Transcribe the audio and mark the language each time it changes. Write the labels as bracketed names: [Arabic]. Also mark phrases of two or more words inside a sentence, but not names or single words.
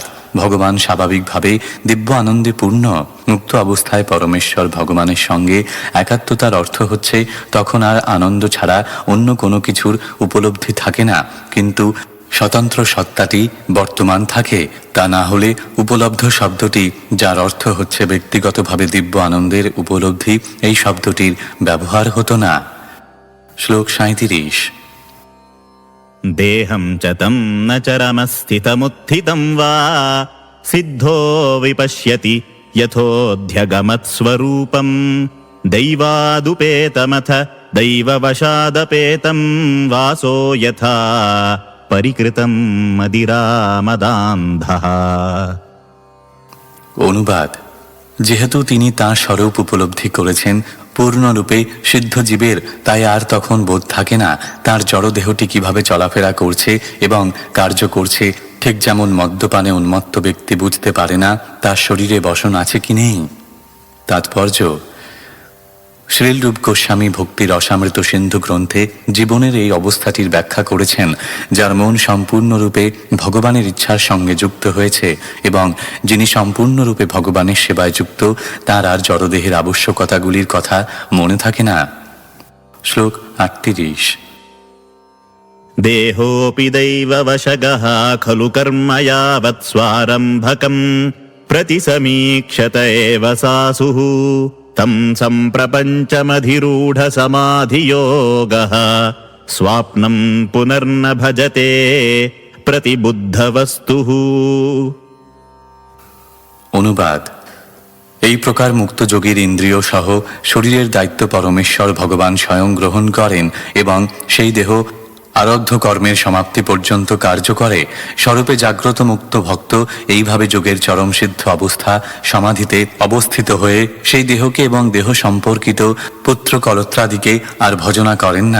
[Bangla] ভগবান স্বাভাবিকভাবে দিব্য আনন্দে পূর্ণ। মুক্ত অবস্থায় পরমেশ্বর ভগবানের সঙ্গে একাত্মতার অর্থ হচ্ছে তখন আর আনন্দ ছাড়া অন্য কোনো কিছুর উপলব্ধি থাকে না, কিন্তু স্বতন্ত্র সত্তাটি বর্তমান থাকে। তা না হলে উপলব্ধ শব্দটি, যার অর্থ হচ্ছে ব্যক্তিগতভাবে দিব্য আনন্দের উপলব্ধি, এই শব্দটির ব্যবহার হতো না। শ্লোক 37। [Sanskrit] देहं च तं न चरमस्थितमुत्थितं वा सिद्धो विपश्यति यथोऽध्यगमत्स्वरूपं दैवादुपेतमथ दैववशादपेतं वासो यथा परिकृतं मदिरामदान्धः। [Bangla] অনুবাদ: যেহেতু তিনি তাঁর স্বরূপ উপলব্ধি করেছেন পূর্ণরূপে সিদ্ধ জীবের, তাই আর তখন বোধ থাকে না তার জড়দেহটি কিভাবে চলাফেরা করছে এবং কার্য করছে। ঠিক যেমন মদ্যপানে উন্মত্ত ব্যক্তি বুঝতে পারে না তার শরীরে বসন আছে কি নেই। তাৎপর্য: শ্রীলরূপ গোস্বামী ভক্তির রসামৃত সিন্ধু গ্রন্থে জীবনের এই অবস্থাটির ব্যাখ্যা করেছেন, যার মন সম্পূর্ণরূপে ভগবানের ইচ্ছার সঙ্গে যুক্ত হয়েছে এবং যিনি সম্পূর্ণরূপে ভগবানের সেবায় যুক্ত তার আর জড়দেহের আবশ্যকতাগুলির কথা মনে থাকে না। শ্লোক 38। [Sanskrit] देहोऽपि दैववशगः खलु कर्म यावत् स्वारम्भकं प्रतिसमीक्षत एव सासुः तं सम्प्रपञ्चमधिरूढसमाधियोगः स्वाप्नं पुनर्न भजते प्रतिबुद्धवस्तुः। [Bangla] অনুবাদ: এই প্রকার মুক্ত যোগীর ইন্দ্রিয় সহ শরীরের দায়িত্ব পরমেশ্বর ভগবান স্বয়ং গ্রহণ করেন এবং সেই দেহ আরব্ধ কর্মের সমাপ্তি পর্যন্ত কার্য করে। স্বরূপে জাগ্রত মুক্ত ভক্ত এইভাবে যোগের চরম সিদ্ধ অবস্থা সমাধিতে অবস্থিত হয়ে সেই দেহকে এবং দেহ সম্পর্কিত পুত্র কলত্রাদিকে আর ভজনা করেন না।